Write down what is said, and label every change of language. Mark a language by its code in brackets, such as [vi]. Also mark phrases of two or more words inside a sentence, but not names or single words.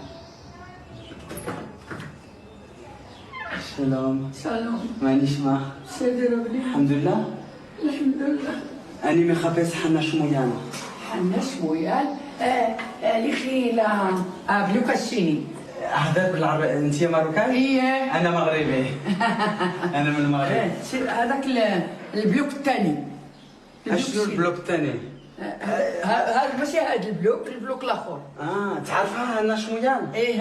[he] שלום. שלום. מה נשמע? בסדר, אבני. אלחמדולillah. אלחמדולillah. אני מחפש חנה שמויאן. חנה שמויאן? לכי לבלוק השני. [ar] هذا بالعربي انت مروكاي؟ ايه انا مغربي. انا من المغرب. هذاك البلوك الثاني. شنو البلوك الثاني؟ هذا ماشي هذا البلوك الاخر. تعرفها انا شمويان؟ ايه